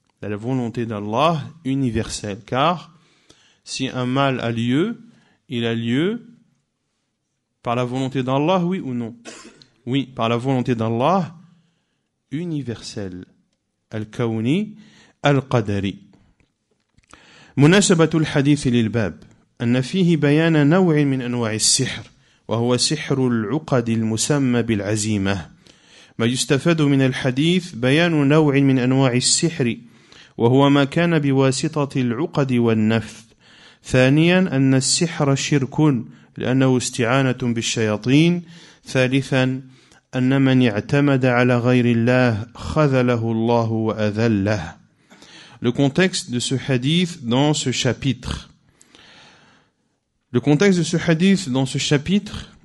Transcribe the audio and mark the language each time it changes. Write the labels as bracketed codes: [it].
[fr] La volonté d'Allah universelle. Car si un mal a lieu, il a lieu par la volonté d'Allah, oui ou non? Oui, par la volonté d'Allah universelle. [ar] Al-kawni al-qadari. مناسبة الحديث للباب أن فيه بيان نوع من أنواع السحر وهو سحر العقد المسمى بالعزيمة. ما يستفاد من الحديث بيان نوع من أنواع السحر وهو ما كان بواسطة العقد والنفث. ثانيا أن السحر شرك لأنه استعانة بالشياطين. ثالثا أن من اعتمد على غير الله خذله الله وأذله. [fr] Le contexte de ce hadith dans ce chapitre. Le contexte de ce hadith dans ce chapitre